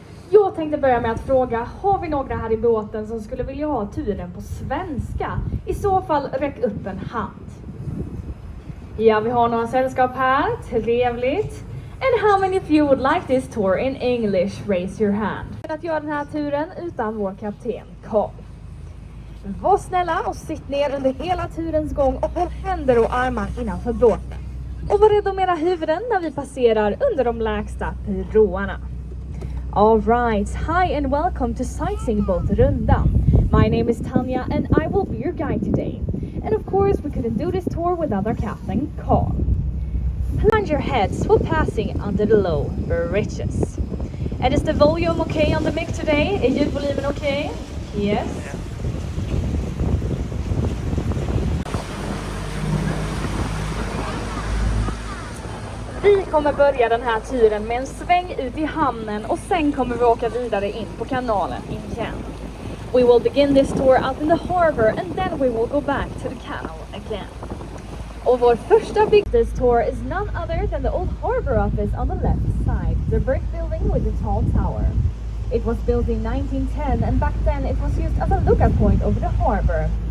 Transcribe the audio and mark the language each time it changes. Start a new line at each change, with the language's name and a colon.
Swedish: Jag tänkte börja med att fråga, har vi några här i båten som skulle vilja ha turen på svenska? I så fall räck upp en hand. Ja, vi har några sällskap här. Trevligt.
English: And how many of you would like this tour in English? Raise your hand.
Swedish: Att göra den här turen utan vår kapten Carl. Var snälla och sitt ner under hela turens gång och håll händer och armar innanför båten. Och var rädd om era huvuden när vi passerar under de lägsta broarna.
English: All right, hi and welcome to sightseeing boat Rundan. My name is Tanya and I will be your guide today. And of course, we couldn't do this tour without our captain, Carl. Plunge your heads while passing under the low bridges. And is the volume okay on the mic today?
Swedish: Är ljudvolymen okay?
English: Yes.
Swedish: Vi kommer börja den här turen med en sväng ut i hamnen och sen kommer vi åka vidare in på kanalen igen.
English: We will begin this tour out in the harbor and then we will go back to the canal again.
Swedish: Och vår första
English: big this tour is none other than the old harbor office on the left side, the brick building with the tall tower. It was built in 1910 and back then it was used as a lookout point over the harbor.